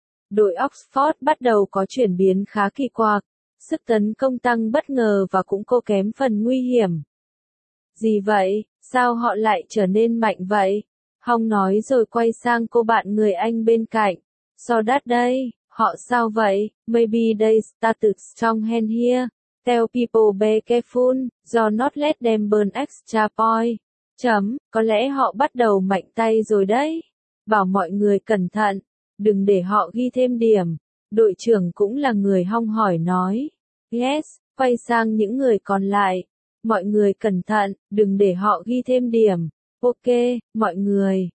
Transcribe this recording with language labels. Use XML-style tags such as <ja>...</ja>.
<vi>Đội Oxford bắt đầu có chuyển biến khá kỳ quặc. Sức tấn công tăng bất ngờ và cũng cô kém phần nguy hiểm. Gì vậy? Sao họ lại trở nên mạnh vậy? Hong nói rồi quay sang cô bạn người Anh bên cạnh.</vi> <en>So that day,</en> <vi>họ sao vậy?</vi> <en>Maybe they started strong hand here. Tell people be careful, do not let them burn extra point.</en> <vi>Chấm, có lẽ họ bắt đầu mạnh tay rồi đấy. Bảo mọi người cẩn thận, đừng để họ ghi thêm điểm. Đội trưởng cũng là người Hong hỏi nói. Yes, quay sang những người còn lại. Mọi người cẩn thận, đừng để họ ghi thêm điểm. Ok, mọi người.</vi>